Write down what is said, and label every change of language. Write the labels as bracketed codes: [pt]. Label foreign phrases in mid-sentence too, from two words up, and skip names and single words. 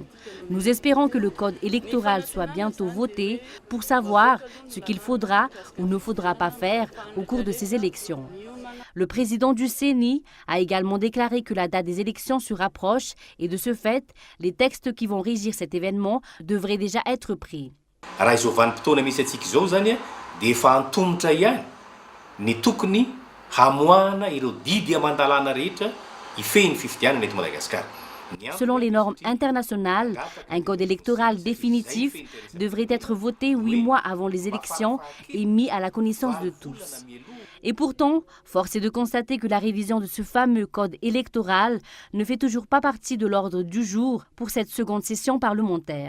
[fr] Nous espérons que le code électoral soit bientôt voté pour savoir ce qu'il faudra ou ne faudra pas faire au cours de ces élections. Le président du CENI a également déclaré que la date des élections se rapproche et de ce fait, les textes qui vont régir cet événement devraient déjà être pris. [mg] Hamoana ireo didy amandalana rehetra ifehy ny fifidianana eto Madagasikara. [fr] Selon les normes internationales, un code électoral définitif devrait être voté 8 mois avant les élections et mis à la connaissance de tous. Et pourtant, force est de constater que la révision de ce fameux code électoral ne fait toujours pas partie de l'ordre du jour pour cette seconde session parlementaire.